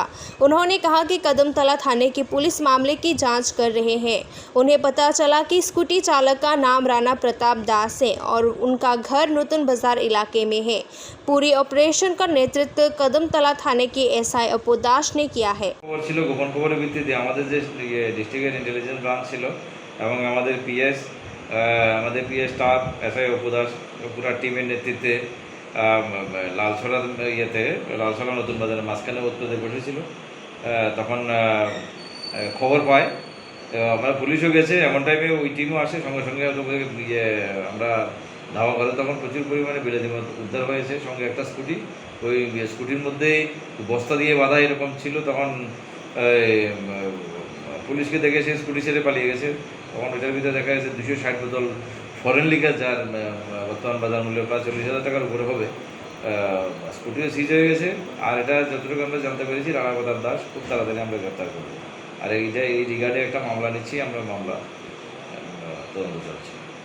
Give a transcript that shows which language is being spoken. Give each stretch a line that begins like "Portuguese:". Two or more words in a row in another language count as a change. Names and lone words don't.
Hindi: उन्होंने कहा कि कदमतला थाने की पुलिस मामले की जांच कर रहे हैं। उन्हें पता चला कि स्कूटी चालक का नाम राणा प्रताप दास है और उनका घर नूतन बाजार इलाके में है। पूरी ऑपरेशन का नेतृत्व कदमतला थाने के SI अपू दास ने किया है।
Bangla: গোপন খবরের ভিত্তিতে আমাদের যে ডিস্ট্রিক্টের
English: intelligence branch
Bangla: ছিলো এবং আমাদের
English: PS staff SI
Bangla: अपू দাস পুরা টিমের নেতৃত্বে লালছড়া লালছড়া নতুন বাজারের মাঝখানে উত্তরে বসেছিল তখন খবর পায় আমরা পুলিশও গেছে এমন টাইমে ওই টিমও আসে সঙ্গে সঙ্গে আমরা ধাওয়া করে তখন প্রচুর পরিমাণে বিলাতি মদ উদ্ধার হয়েছে সঙ্গে একটা স্কুটি ওই স্কুটির মধ্যেই বস্তা দিয়ে বাঁধা এরকম ছিল তখন পুলিশকে দেখে সে স্কুটি ছেড়ে পালিয়ে গেছে তখন ওইটার ভিতরে দেখা গেছে 260 বোতল
English: foreign liquor
Bangla: যার বর্তমান বাজার মূল্য প্রায় 40,000 টাকার উপরে হবে স্কুটিও সিজ হয়ে গেছে আর এটা যতটুকু আমরা জানতে পেরেছি রাণা প্রতাপ দাস খুব তাড়াতাড়ি আমরা গ্রেপ্তার করব আর এই রিগার্ডে একটা মামলা নিচ্ছি আমরা মামলা তদন্ত চলছে।